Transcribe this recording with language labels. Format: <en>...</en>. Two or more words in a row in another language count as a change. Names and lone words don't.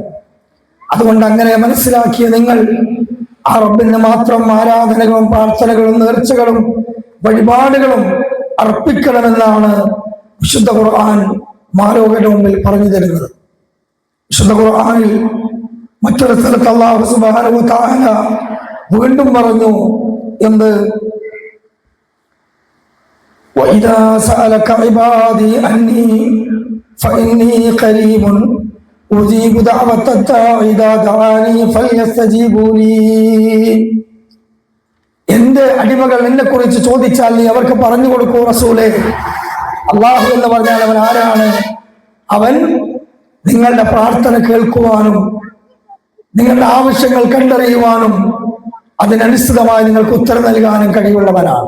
<ml>അതുകൊണ്ട് അങ്ങനെ മനസ്സിലാക്കിയ നിങ്ങൾ ആ റബ്ബിന് മാത്രം ആരാധനകളും പ്രാർത്ഥനകളും നേർച്ചകളും വഴിപാടുകളും അർപ്പിക്കണമെന്നാണ് വിശുദ്ധ ഖുർആൻ മാലോകരുടെ മുമ്പിൽ പറഞ്ഞു തരുന്നത്. വിശുദ്ധ ഖുർആനിൽ മറ്റൊരു സ്ഥലത്ത്</ml> <ar>الله سبحانه وتعالى</ar> <ml>വീണ്ടും പറഞ്ഞു, എന്ത്?</ml> <ar>وَإِذَا سَأَلَكَ عِبَادِي عَنِّي فَإِنِّي قَرِيبٌ أُجِيبُ دَعْوَةَ الدَّاعِ إِذَا دَعَانِي فَلْيَسْتَجِيبُوا لِي.</ar> <ml>എന്റെ അടിമകൾ എന്നെ കുറിച്ച് ചോദിച്ചാൽ നീ അവർക്ക് പറഞ്ഞു കൊടുക്കൂ റസൂലേ. അള്ളാഹു എന്ന് പറഞ്ഞാൽ അവൻ ആരാണ്? അവൻ നിങ്ങളുടെ പ്രാർത്ഥന കേൾക്കുവാനും നിങ്ങളുടെ ആവശ്യങ്ങൾ കണ്ടറിയുവാനും അതിനനുസൃതമായി നിങ്ങൾക്ക് ഉത്തരം നൽകാനും കഴിവുള്ളവനാണ്.</ml>